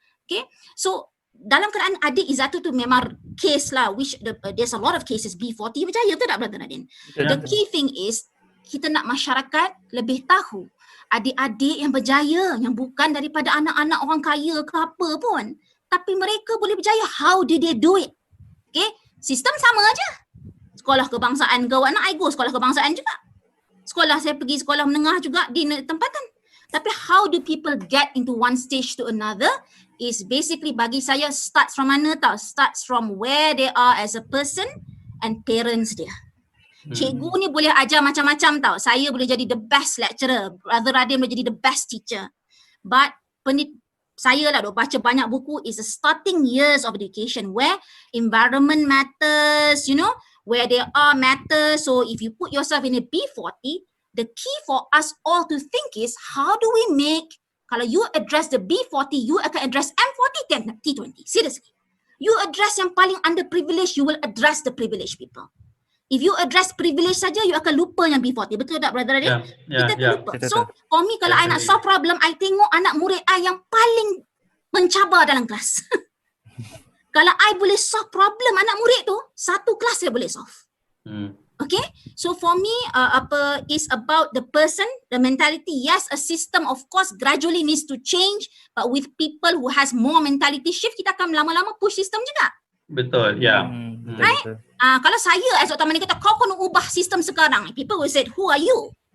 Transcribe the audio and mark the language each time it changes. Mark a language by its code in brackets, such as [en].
[ms] Okay, so dalam keadaan adik Izzatul tu memang case lah, [en] which there's a lot of cases [ms] B40 berjaya, betul tak Brother Radin? [en] The key thing is [ms] kita nak masyarakat lebih tahu adik-adik yang berjaya yang bukan daripada anak-anak orang kaya ke apa pun. Tapi mereka boleh berjaya. [en] How did they do it? [ms] Okay, sistem sama aja. Sekolah kebangsaan ke anak I go sekolah kebangsaan juga. Sekolah saya pergi sekolah menengah juga di tempatan. [en] Tapi how do people get into one stage to another is basically [ms] bagi saya [en] starts from [ms] mana tau? [en] Starts from where they are as a person and parents dia. [ms] Cikgu ni boleh ajar macam-macam tau. Saya boleh jadi [en] the best lecturer. [ms] Brother Radin boleh jadi [en] the best teacher. But [ms] saya lah duk baca banyak buku [en] is the starting years of education where environment matters, you know, where they are matters. So if you put yourself in a B40, the key for us all to think is how do we make, kalau you address the B40, you akan address M40, T20. Seriously. You address [ms] yang paling [en] underprivileged, you will address the privileged people. If you address privilege [ms] saja, you akan lupa yang B40. Betul tak, Brother Radin? Kita akan lupa. [en] So, for me, [ms] kalau I nak solve problem, I tengok anak murid I yang paling mencabar dalam kelas. Kalau I boleh solve problem anak murid tu, satu kelas saya boleh solve. [en] Okay? So, for me, is about the person, the mentality. Yes, a system, of course, gradually needs to change. But with people who has more mentality shift, [ms] kita akan lama-lama [en] push system juga. [ms] Betul, ya. Right? Kalau saya as Dr. Mani kata kau kena ubah sistem sekarang, [en] people will say, who are you?